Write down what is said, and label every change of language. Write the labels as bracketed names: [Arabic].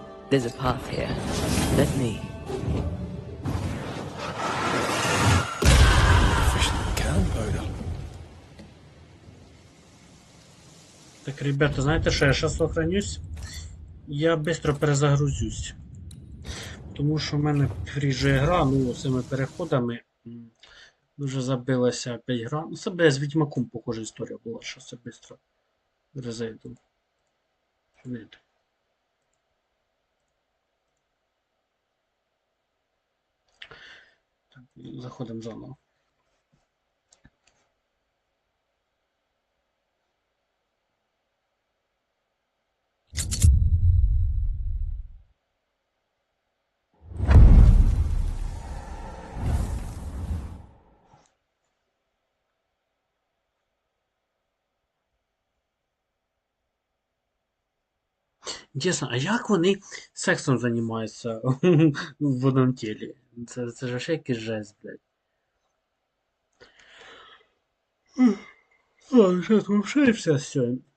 [English] There's a path here. Let me. Efficient gunpowder. [Ukrainian] Так, ребята, знаєте що, я зараз сохранюсь. Я швидко перезагрузюсь. Тому що в мене фріже гра, ну, цими переходами дуже забилася 5 гра. Ну, це без Відьмаком, похожа історія була, що це швидко резейду. Так, заходимо заново. Інтересно, а як вони сексом займаються в одному тілі? Це ж ще якийсь жесть, блядь. [Russian] Ладно, сейчас вообще все.